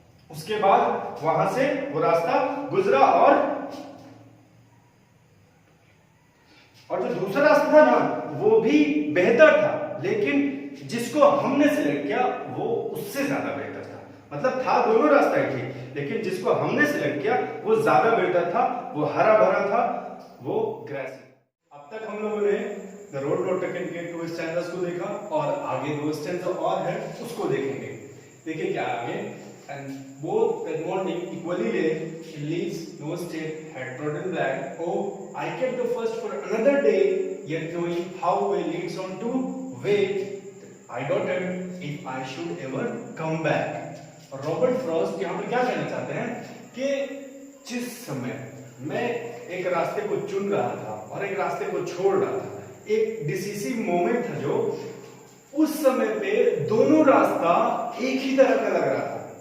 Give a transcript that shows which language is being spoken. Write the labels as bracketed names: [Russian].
[Hindi] उसके बाद वहां से वो रास्ता गुजरा और जो दूसरा रास्ता था ना वो भी बेहतर था, लेकिन जिसको हमने सिलेक्ट किया वो उससे ज्यादा बेहतर था। मतलब था दोनों रास्ता ठीक, लेकिन जिसको हमने सिलेक्ट किया वो ज्यादा बेहतर था, वो हरा भरा था, वो ग्रेसी। अब तक हम लोगों ने द रोड नॉट टेकन के 2 स्टैंजास को देखा और आगे 2 स्टैंजा और है उसको देखेंगे। देखिए क्या आगे, [English] and both that morning equally late, she leaves no step, had trodden black. Oh, I kept the first for another day, yet knowing how way leads on to way, I doubted if I should ever come back. [Hindi] और Robert Frost यहाँ पर क्या कहना चाहते हैं कि जिस समय मैं एक रास्ते को चुन रहा था और एक रास्ते को छोड़ रहा था, एक डिसिसिव मोमेंट था जो उस समय पे दोनों रास्ता एक ही तरह का लग रहा था।